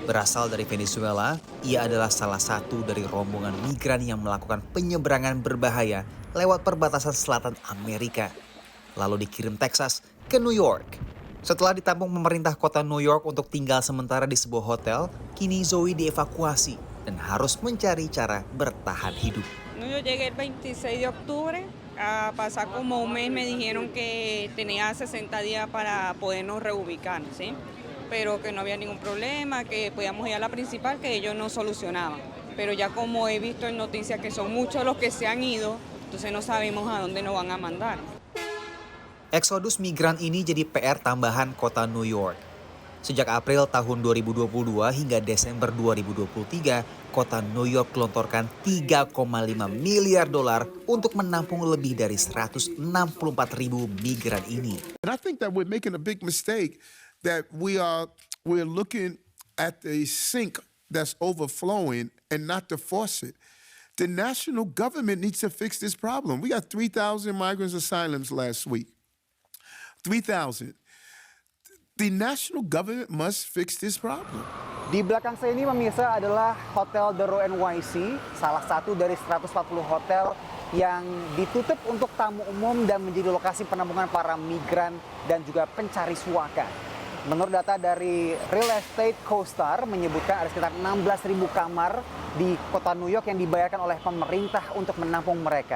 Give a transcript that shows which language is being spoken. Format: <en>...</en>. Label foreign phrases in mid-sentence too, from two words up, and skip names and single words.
<id>Berasal dari Venezuela, ia adalah salah satu dari rombongan migran yang melakukan penyeberangan berbahaya lewat perbatasan selatan Amerika. Lalu dikirim Texas ke New York. Setelah ditampung pemerintah kota New York untuk tinggal sementara di sebuah hotel, kini Zoe dievakuasi dan harus mencari cara bertahan hidup.</id> <es>Yo llegué el 26 de octubre. A pasar como un mes, me dijeron que tenía 60 días para podernos reubicar, ¿sí? Pero que no había ningún problema, que podíamos ir a la principal, que ellos no solucionaban. Pero ya como he visto en noticias que son muchos los que se han ido, entonces no sabemos a dónde nos van a mandar.</es> <id>Eksodus migran ini jadi PR tambahan kota New York. Sejak April tahun 2022 hingga Desember 2023, kota New York gelontorkan $3,5 miliar untuk menampung lebih dari 164.000 migran ini.</id> <en>And I think that we're making a big mistake that we're looking at a sink that's overflowing and not to force it. The national government needs to fix this problem. We got 3,000 migrants asylums last week. 3,000. The national government must fix this problem.</en> <id>Di belakang saya ini pemirsa adalah Hotel The Row NYC, salah satu dari 140 hotel yang ditutup untuk tamu umum dan menjadi lokasi penampungan para migran dan juga pencari suaka. Menurut data dari Real Estate CoStar menyebutkan ada sekitar 16.000 kamar di kota New York yang dibayarkan oleh pemerintah untuk menampung mereka.</id>